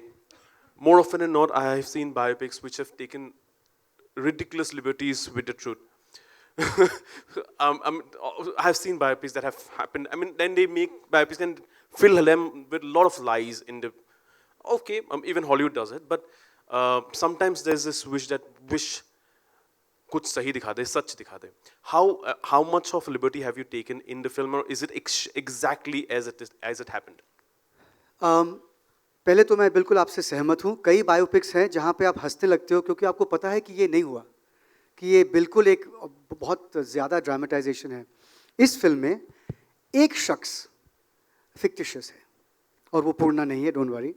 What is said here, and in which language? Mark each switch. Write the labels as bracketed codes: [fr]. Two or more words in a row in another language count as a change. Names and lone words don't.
[en] More often than not, I have seen biopics which have taken ridiculous liberties with the truth. I have seen biopics that have happened. Then they make biopics and fill them with a lot of lies in the... Okay, even Hollywood does it, but sometimes there's this wish [hi] कुछ सही दिखा दे, सच दिखा दे. [en] How much of liberty have you taken in the film, or is it exactly as it happened? [hi] पहले तो मैं बिल्कुल आपसे सहमत हूँ. कई बायोपिक्स हैं जहाँ पे आप हंसने लगते हो क्योंकि आपको पता है कि ये नहीं हुआ, कि ये बिल्कुल एक बहुत ज़्यादा ड्रामेटाइजेशन है. इस फिल्म में एक शख्स फिक्टिशियस है और वो पूर्णा नहीं है, [en] don't worry.